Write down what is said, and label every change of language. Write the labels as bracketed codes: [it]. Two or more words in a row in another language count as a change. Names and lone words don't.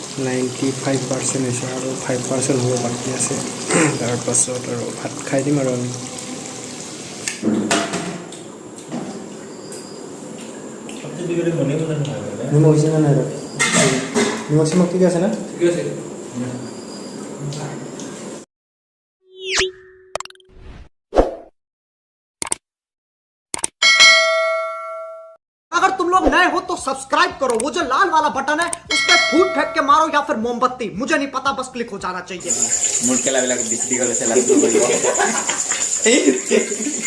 [as] 95% হৈছে আৰু 5% হ'ব বাকী আছে তাৰপাছত আৰু ভাত খাই দিম আৰু আমি নিমখ হৈছে নে নাই নিমখ চিমখ ঠিক আছে না ঠিক আছে [hi] अगर तुम लोग नए हो तो सब्सक्राइब करो वो जो लाल वाला बटन है उस पर फूट फेंक के मारो या फिर मोमबत्ती मुझे नहीं पता बस क्लिक हो जाना चाहिए